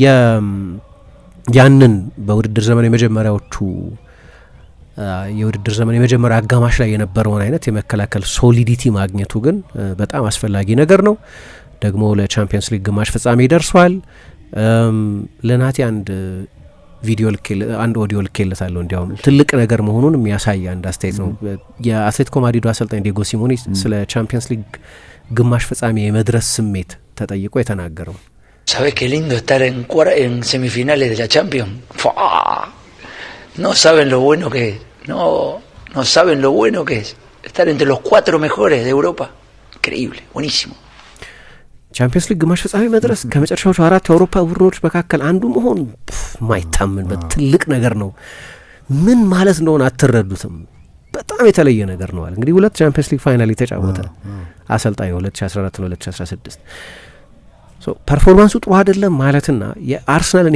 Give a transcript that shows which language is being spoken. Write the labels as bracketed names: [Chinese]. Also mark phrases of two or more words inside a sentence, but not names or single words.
[Amharic] ያንን በውድድር ዘመን የመጀመሪያዎቹ የውድድር ዘመን የመጀመሪያ አጋማሽ ላይ የነበረውን አይነት የመከላከል ሶሊዲቲ ማግኘቱ ግን በጣም አስፈላጊ ነገር ነው። ደግሞ ለቻምፒየንስ ሊግ ግማሽ ፍጻሜ ደርሷል። ለናቲ አንድ ኦዲዮ ልኬለታለሁ። እንዲያውም ትልቅ ነገር መሆኑን የሚያሳይ አንድ አስተያየት ነው። የአትሌቲኮ ማድሪዱ አሰልጣኝ ዲየጎ ሲሞኔ ስለ ቻምፒየንስ ሊግ ግማሽ ፍጻሜ የመድረስ ስሜት ተጠይቆ የተናገረው [Spanish] ¿Sabes qué lindo estar en semifinales de la Champions? No saben lo bueno que es. No saben lo bueno que es estar entre los 4 mejores de Europa. Increíble, buenísimo. [Amharic] ቻምፒየንስ ሊግ ግማሽ ፍጻሜ መድረስ ከመጨረሻዎቹ 4 የአውሮፓ ቡድኖች መካከል አንዱ መሆን ማይታመንበት ትልቅ ነገር ነው። ምን ማለት እንደሆነ አትረዱትም። በጣም የተለየ ነገር ነው አለ። እንግዲህ 2 ቻምፒየንስ ሊግ ፋይናል የተጫወተ አሰልጣኝ ነው 2014 እና 2016። ፐርፎርማንሱ ጥሩ አይደለም ማለትና የአርሰናልን